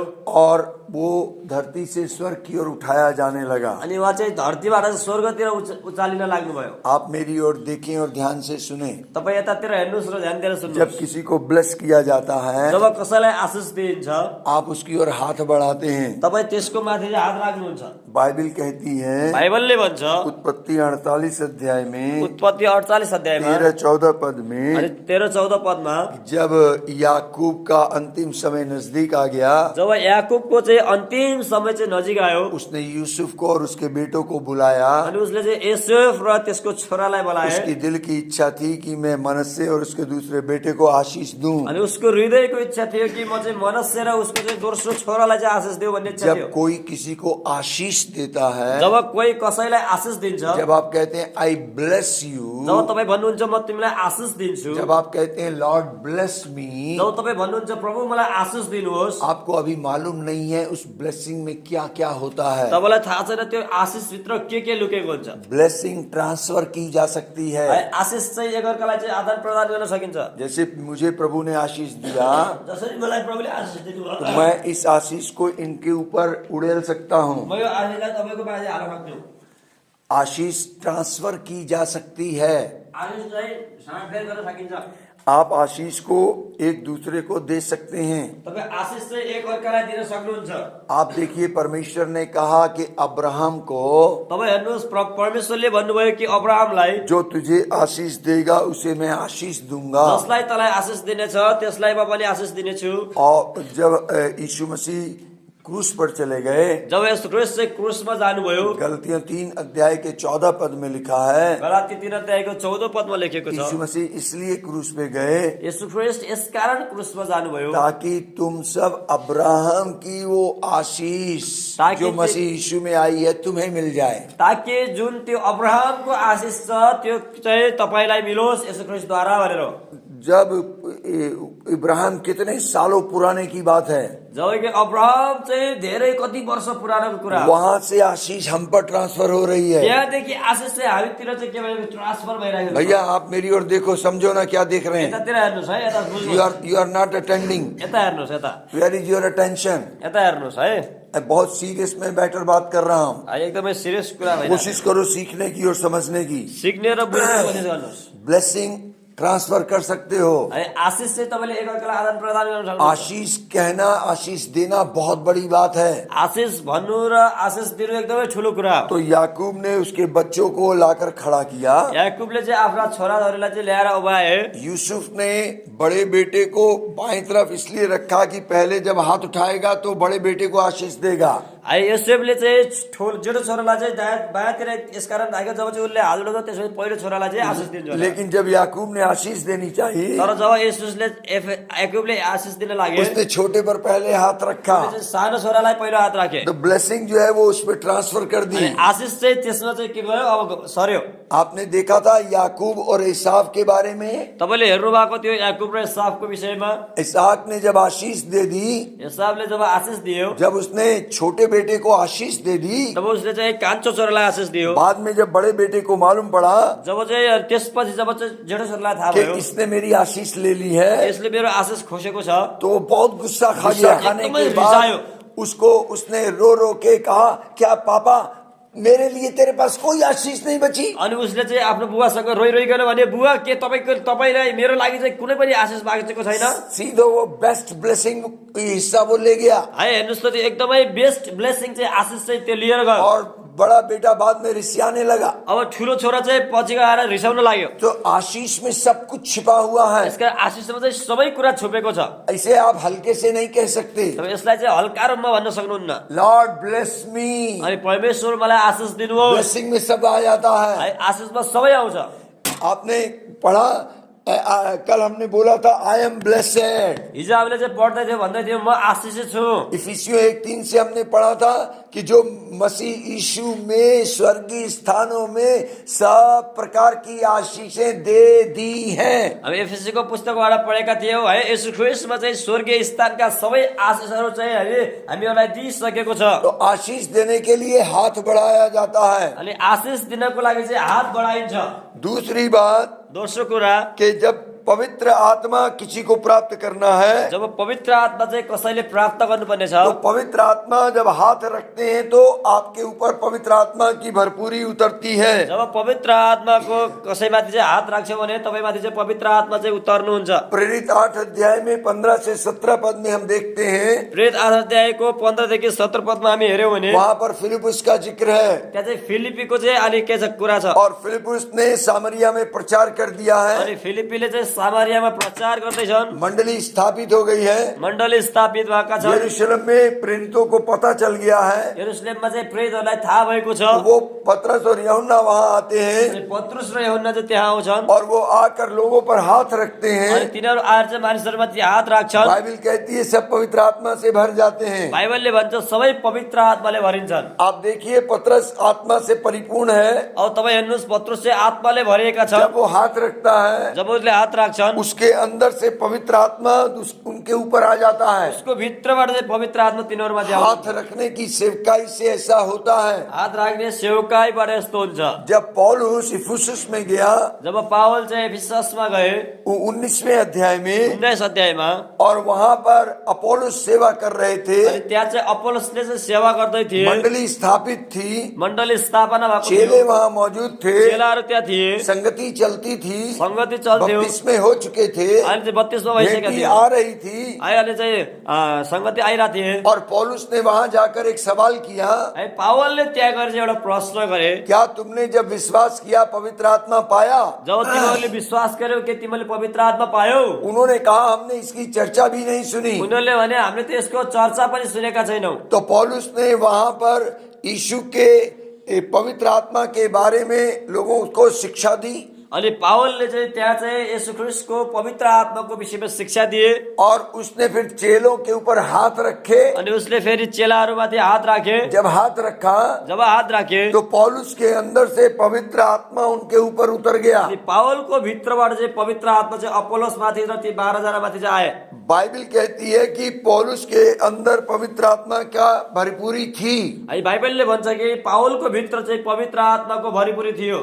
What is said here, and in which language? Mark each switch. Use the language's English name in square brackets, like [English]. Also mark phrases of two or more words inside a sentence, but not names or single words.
[Hindi] और वो धरती से स्वर्ग की ओर उठाया जाने लगा। [Nepali] अनि उहाँ चाहिँ धरतीबाट स्वर्गतिर उचालिन लाग्नुभयो। [Hindi] आप मेरी ओर देखें और ध्यान से सुने। [Nepali] तपाईँ यतातिर हेर्नुहोस् र ध्यान दिएर जब सुन्नुहोस्। [Hindi] किसी को ब्लेस किया जाता है [Nepali] जब कसैलाई आशिष दिइन्छ [Hindi] आप उसकी ओर हाथ बढ़ाते हैं। [Nepali] तपाईँ त्यसको माथि चाहिँ हात राख्नुहुन्छ। [Hindi] बाइबल कहती है [Nepali] बाइबलले भन्छ [Hindi] उत्पत्ति 48 अध्याय में [Nepali] उत्पत्ति 48 अध्यायमा [Hindi] 13-14 पद में [Nepali] अनि 13-14 पदमा [Hindi] जब याकूब का अंतिम समय नजदीक आ गया [Nepali] जब याकूबको चाहिँ अन्तिम समय चाहिँ नजिक आयो [Hindi] उसने यूसुफ को और उसके बेटों को बुलाया। [Nepali] अनि उसले चाहिँ यूसुफ र त्यसको छोरालाई बोलाए। [Hindi] उसकी दिल की इच्छा थी कि मैं मनस्से और उसके दूसरे बेटे को आशीष दूं। [Nepali] अनि उसको हृदयको इच्छा थियो कि म चाहिँ मनस्से र उसको चाहिँ दोस्रो छोरालाई चाहिँ आशिष दिउँ भन्ने इच्छा थियो। [Hindi] जब कोई किसी को आशीष देता है, [Nepali] जब कोही कसैलाई आशिष दिन्छ, [Hindi] जब आप कहते हैं [English] I bless you, [Nepali] जब तपाईँ भन्नुहुन्छ म तिमीलाई आशिष दिन्छु, [Hindi] जब आप कहते हैं [English] Lord bless me, [Nepali] जब तपाईँ भन्नुहुन्छ प्रभु मलाई आशिष दिनुहोस्, [Hindi] आपको अभी मालूम नहीं है उस ब्लेसिंग में क्या क्या होता है। [Nepali] तपाईलाई थाहा छैन त्यो आशिष भित्र के लुकेको हुन्छ। [English] blessing transfer [Hindi] की जा सकती है। [Nepali] आशिष चाहिँ एकअर्कालाई चाहिँ आदान प्रदान गर्न सकिन्छ। [Hindi] जैसे मुझे प्रभु ने आशीष दिया, [Nepali] जसरी मलाई प्रभुले आशिष दिनुभयो, [Hindi] तो मैं इस आशीष को इनके ऊपर उड़ेल सकता हूँ। [Nepali] म यो आशिषलाई तपाईको माथि हाल्न सक्छु। [Hindi] आशीष ट्रांसफर की जा सकती है। [Nepali] आशिष चाहिँ साँडफेर गर्न सकिन्छ। [Hindi] आप आशीष को एक दूसरे को दे सकते हैं। [Nepali] तपाईँ आशिष चाहिँ एकअर्कालाई दिन सक्नुहुन्छ। [Hindi] आप देखिए परमेश्वर ने कहा कि अब्राहम को, [Nepali] तपाईँ हेर्नुहोस् परमेश्वरले भन्नुभयो कि अब्राहमलाई [Hindi] जो तुझे आशीष देगा उसे मैं आशीष दूंगा। [Nepali] जसलाई तँलाई आशिष दिनेछ त्यसलाई म पनि आशिष दिनेछु। [Hindi] और जब यीशु मसीह क्रूस पर चले गए, [Nepali] जब यीशु ख्रीष्ट चाहिँ क्रूसमा जानुभयो, [Hindi] गलतियां 3 अध्याय के 14 पद में लिखा है, [Nepali] गलाती 3 अध्यायको 14 पदमा लेखेको छ, [Hindi] यीशु मसीह इसलिए क्रूस पे गए [Nepali] यीशु ख्रीष्ट यसकारण क्रूसमा जानुभयो [Hindi] ताकि तुम सब अब्राहम की वो आशीष जो मसीह यीशु में आई है तुम्हें मिल जाए। [Nepali] ताकि जुन त्यो अब्राहमको आशिष छ त्यो चाहिँ तपाईलाई मिलोस् यीशु ख्रीष्टद्वारा भनेर। [Hindi] जब इब्राहिम कितने सालों पुराने की बात है, [Nepali] जबकि अब्राहम चाहिँ धेरै कति वर्ष पुरानो कुरा, [Hindi] वहां से आशीष हम पर ट्रांसफर हो रही है। [Nepali] त्यहाँदेखि आशिष चाहिँ हामीतिर चाहिँ के भयो ट्रान्सफर भइरहेको छ। [Hindi] भैया आप मेरी ओर देखो, समझो ना क्या देख रहे हैं। [Nepali] यतातिर हेर्नुहोस् है, यता बुझ्नुहोस्। [English] You are not attending. [Nepali] यता हेर्नुहोस्, यता [English] Where is your attention? [Nepali] यता हेर्नुहोस् है। [Hindi] बहुत सीरियस में बैटर बात कर रहा हूँ। [Nepali] एकदमै सिरियस कुरा भइरहेको छ। [Hindi] कोशिश करो सीखने की और समझने की। [Nepali] सिक्ने र बुझ्ने कोसिस गर्नुहोस्। [English] blessing transfer [Hindi] कर सकते हो। [Nepali] आशीष चाहिँ तपाईले एकअर्कालाई आदान प्रदान गर्न सक्नुहुन्छ। [Hindi] आशीष कहना, आशीष देना बहुत बड़ी बात है। [Nepali] आशीष भन्नु र आशीष दिनु एकदमै ठुलो कुरा हो। [Hindi] तो याकूब ने उसके बच्चों को लाकर खड़ा किया। [Nepali] याकूबले चाहिँ आफ्ना छोराछोरीलाई चाहिँ ल्याएर उभाए। [Hindi] यूसुफ ने बड़े बेटे को बाईं तरफ इसलिए रखा कि पहले जब हाथ उठाएगा तो बड़े बेटे को आशीष देगा। [Nepali] योसेफले चाहिँ जेठो छोरालाई चाहिँ बायाँतिर यसकारण राख्यो, जब चाहिँ उसले हात उठाउँछ त्यसपछि पहिलो छोरालाई चाहिँ आशीष दिन्छ। [Hindi] लेकिन जब याकूब ने आशीष देनी चाहिए, [Nepali] तर जब याकूबले आशीष दिन लाग्यो, [Hindi] उसने छोटे पर पहले हाथ रखा। [Nepali] सानो छोरालाई पहिलो हात राखे। [Hindi] तो ब्लेसिंग जो है वो उस पर ट्रांसफर कर दी। [Nepali] आशीष चाहिँ त्यसमा चाहिँ के भयो, अब सर्यो। [Hindi] आपने देखा था याकूब और इसाक के बारे में। [Nepali] तपाईले हेर्नु भएको थियो याकूब र इसाकको विषयमा। [Hindi] इसाक ने जब आशीष दे दी, [Nepali] इसाकले जब आशीष दियो, [Hindi] जब उसने छोटे बेटे को आशीष दे दी, [Nepali] तब उसले चाहिँ कान्छो छोरालाई आशीष दियो। [Hindi] बाद में जब बड़े बेटे को मालूम पड़ा, [Nepali] जब चाहिँ त्यसपछि जब चाहिँ जेठो छोरालाई थाहा भयो [Hindi] इसने मेरी आशीष ले ली है, [Nepali] यसले मेरो आशीष खोसेको छ, [Hindi] तो बहुत गुस्सा खा गया। खाने के बाद उसको उसने रो रो के कहा, क्या पापा मेरे लिए तेरे पास कोई आशीष नहीं बची? [Nepali] अनि उसले चाहिँ आफ्नो बुवासँग रोइ रोइकन भने, बुवा के तपाईलाई मेरो लागि चाहिँ कुनै पनि आशीष मागेको छैन? [Hindi] सीधो वो [English] best blessing [Hindi] हिस्सा वो ले गया। [Nepali] है हेर्नुस् त, त्यो एकदमै [English] best blessing [Nepali] चाहिँ आशीष चाहिँ त्यो लिएर गयो। [Hindi] और बड़ा बेटा बाद में रिसियाने लगा। [Nepali] अब ठुलो छोरा चाहिँ पछि गएर रिसाउन लाग्यो। [Hindi] तो आशीष में सब कुछ छिपा हुआ है। [Nepali] यसका आशीषमा चाहिँ सबै कुरा छुपेको छ। [Hindi] ऐसे आप हल्के से नहीं कह सकते। [Nepali] तपाईँ यसलाई चाहिँ हल्का रूपमा भन्न सक्नुहुन्न। [English] Lord bless me, [Nepali] अनि परमेश्वर मलाई आशीष दिनुहोस्। [Hindi] ब्लेसिंग में सब आ जाता है। [Nepali] आशीषमा सबै आउँछ। [Hindi] आपने पढ़ा, कल हमने बोला था [English] I am blessed. [Nepali] हिजो हामीले चाहिँ पढ्दै थियो, भन्दै थियो म आशीषित छु। [Hindi] इफिसियों 1:3 से हमने पढ़ा था कि जो मसीह यीशु में स्वर्गीय स्थानों में सब प्रकार की आशीषें दे दी हैं। [Nepali] हामी एफएसीको पुस्तकबाट पढेका थियौँ है, यसु ख्रीष्टमा चाहिँ स्वर्गीय स्थानका सबै आशिषहरू चाहिँ हामीहरूलाई दिइसकेको छ। [Hindi] तो आशीष देने के लिए हाथ बढ़ाया जाता है। [Nepali] अनि आशिष दिनको लागि चाहिँ हात बढाइन्छ। [Hindi] दूसरी बात [Nepali] दोस्रो कुरा, [Hindi] कि जब पवित्र आत्मा किसी को प्राप्त करना है, [Nepali] जब पवित्र आत्मा चाहिँ कसैले प्राप्त गर्नुपर्ने छ, [Hindi] तो पवित्र आत्मा जब हाथ रखते हैं तो आपके ऊपर पवित्र आत्मा की भरपूरी उतरती है। [Nepali] जब पवित्र आत्माको कसैमाथि चाहिँ हात राख्छौ भने तपाईमाथि चाहिँ पवित्र आत्मा चाहिँ उतर्नुहुन्छ। [Hindi] प्रेरित 8 अध्याय में 15 से 17 पद में हम देखते हैं, [Nepali] प्रेरित 8 अध्यायको 15 देखि 17 पदमा हामी हेर्यौं भने [Hindi] वहां पर फिलिपुस का जिक्र है। [Nepali] त्यहाँ चाहिँ फिलिपीको चाहिँ अनि के छ कुरा छ। [Hindi] और फिलिपुस ने सामरिया में प्रचार कर दिया है। [Nepali] अनि फिलिपीले चाहिँ सामरियामा प्रचार गर्दैछन्। [Hindi] मंडली स्थापित हो गई है। [Nepali] मण्डली स्थापित भएका छन्। [Hindi] यरूशलेम में प्रेरितों को पता चल गया है। [Nepali] यरूशलेममा चाहिँ प्रेरितहरूलाई थाहा भएको छ। [Hindi] वो पतरस और यूहन्ना वहां आते हैं [Nepali] पत्रुस र यूहन्ना चाहिँ त्यहाँ आउँछन् [Hindi] और वो आकर लोगों पर हाथ रखते [Nepali] अनि [Hindi] हैं। [Nepali] तिनीहरू आएर चाहिँ मानिसहरूमाथि हात राख्छन्। [Hindi] बाइबल कहती है सब पवित्र आत्मा से भर जाते हैं। [Nepali] बाइबलले भन्छ सबै पवित्र आत्माले भरिन्छन्। [Hindi] आप देखिए पतरस आत्मा से परिपूर्ण है। [Nepali] अब तपाईँ हेर्नुहोस्, पत्रुस चाहिँ आत्माले भरिएका छन्। [Hindi] जब वो हाथ रखता है, [Nepali] जब उसले हात राख्छन्, [Hindi] उसके अंदर से पवित्र आत्मा उनके ऊपर आ जाता है। [Nepali] उसको भित्रबाट चाहिँ पवित्र आत्मा तिनीहरूमाथि आउँछ। [Hindi] हाथ रखने की सेवकाई से ऐसा होता है। [Nepali] हात राख्ने सेवकाईबाट यस्तो हुन्छ। [Hindi] जब पौलुस इफुसुस में गया, [Nepali] जब पावल चाहिँ एफिससमा गए [Hindi] 19वें अध्याय में, [Nepali] 19 अध्यायमा, [Hindi] और वहां पर अपोलोस सेवा कर रहे थे। [Nepali] अनि त्यहाँ चाहिँ अपोलोसले चाहिँ सेवा गर्दै थिए। [Hindi] मंडली स्थापित थी, [Nepali] मण्डली स्थापना भएको [Hindi] चेले [Nepali] थियो। [Hindi] वहां मौजूद थे, [Nepali] चेलाहरू त्यहाँ थिए, [Hindi] संगति चलती थी, [Nepali] संगति चल्थ्यो। [Hindi] बपतिस्मे हो चुके थे, [Nepali] अहिले चाहिँ 32 मा भइसकेका [Hindi] बेटी [Nepali] थिए। [Hindi] आ रही थी। [Nepali] अहिले चाहिँ संगति आइरहेको थिए। [Hindi] और पौलुस ने वहां जाकर एक सवाल किया, [Nepali] है पावलले त्यहाँ गएर चाहिँ एउटा प्रश्न गरे, [Hindi] क्या तुमने जब विश्वास किया पवित्र आत्मा पाया? [Nepali] जब तिमीहरूले विश्वास गर्यौ के तिमीले पवित्र आत्मा पायौ? [Hindi] उन्होंने कहा हमने इसकी चर्चा भी नहीं सुनी। [Nepali] उनीहरूले भने हामीले त यसको चर्चा पनि सुनेका छैनौं। [Hindi] तो पौलुस ने वहां पर यीशु के पवित्र आत्मा के बारे में लोगों को शिक्षा दी। [Nepali] अनि पावलले चाहिँ त्यहाँ चाहिँ येशू ख्रीष्टको पवित्र आत्माको विषयमा शिक्षा दिए। [Hindi] और उसने फिर चेलों के ऊपर हाथ रखे। [Nepali] अनि उसले फेरि चेलाहरूमाथि हात राखे। [Hindi] जब हाथ रखा, [Nepali] जब हात राखे, [Hindi] तो पौलुस के अंदर से पवित्र आत्मा उनके ऊपर उतर गया। [Nepali] अनि पावलको भित्रबाट चाहिँ पवित्र आत्मा चाहिँ अपोलोसमाथि र ती 12 जनामाथि चाहिँ आए। [Hindi] बाइबल कहती है कि पौलुस के अंदर पवित्र आत्मा का भरपूरी थी। [Nepali] अनि बाइबलले भन्छ कि पावलको भित्र चाहिँ पवित्र आत्माको भरिपूरी थियो।